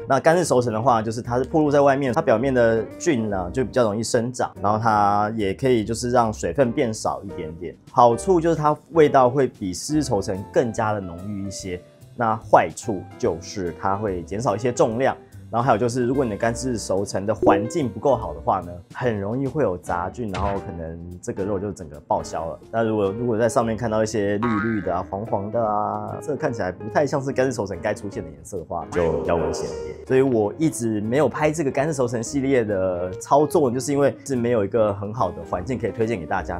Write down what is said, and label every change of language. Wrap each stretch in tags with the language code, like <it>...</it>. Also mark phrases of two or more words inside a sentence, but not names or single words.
<zh>那乾式熟成的話，就是它是暴露在外面，它表面的菌呢就比較容易生長，然後它也可以就是讓水分變少一點點。好處就是它味道會比濕式熟成更加的濃郁一些。那壞處就是它會減少一些重量。然後還有就是，如果你的乾式熟成的環境不夠好的話呢，很容易會有雜菌，然後可能這個肉就整個報銷了。那如果在上面看到一些綠綠的啊、黃黃的啊，這個看起來不太像是乾式熟成該出現的顏色的話，就比較危險一點。所以我一直沒有拍這個乾式熟成系列的操作，就是因為是沒有一個很好的環境可以推薦給大家。</zh>